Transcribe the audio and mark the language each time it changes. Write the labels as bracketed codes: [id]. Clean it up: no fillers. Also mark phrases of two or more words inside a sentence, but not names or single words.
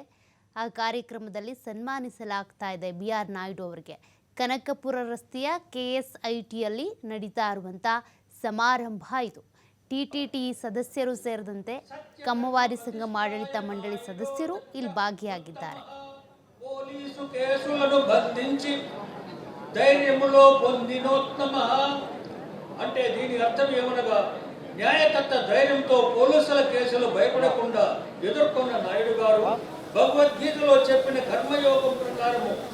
[kn] ಆ ಕಾರ್ಯಕ್ರಮದಲ್ಲಿ ಸನ್ಮಾನಿಸಲಾಗ್ತಾ ಇದೆ ಬಿಆರ್ ನಾಯ್ಡು ಅವರಿಗೆ. ಕನಕಪುರ ರಸ್ತೆಯ KSITಯಲ್ಲಿ ನಡೀತಾ ಇರುವಂಥ ಸಮಾರಂಭ ಇದು. TTT ಸದಸ್ಯರು ಸೇರಿದಂತೆ ಕಮ್ಮವಾರಿ ಸಂಘಂ ಆಡಳಿತ ಮಂಡಳಿ ಸದಸ್ಯರು ಇಲ್ಲಿ ಭಾಗಿಯಾಗಿದ್ದಾರೆ. [te] పోలీసు కేసులను బంధించి ధైర్యములో పొందినోత్తమ అంటే దీని అర్థం ఏమనగా న్యాయకర్త ధైర్యంతో పోలీసుల కేసులు భయపడకుండా ఎదుర్కొన్న నాయుడు గారు భగవద్గీతలో చెప్పిన కర్మయోగం ప్రకారము